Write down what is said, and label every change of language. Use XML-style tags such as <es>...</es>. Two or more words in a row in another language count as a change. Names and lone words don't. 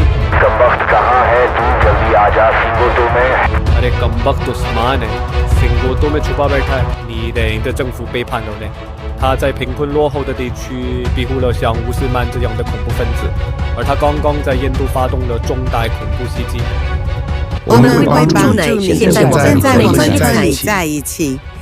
<hi>कमबख्त कहाँ है? तू जल्दी आ जा सिंगोतो में। अरे कमबख्त उस्मान है, सिंगोतो में छुपा बैठा है।</hi> <zh>你的政府背叛了呢，他在贫困落后的地区庇护了像乌斯曼这样的恐怖分子，而他刚刚在印度发动了重大恐怖袭击。我们会帮助你，现在我们可以在一起。</zh>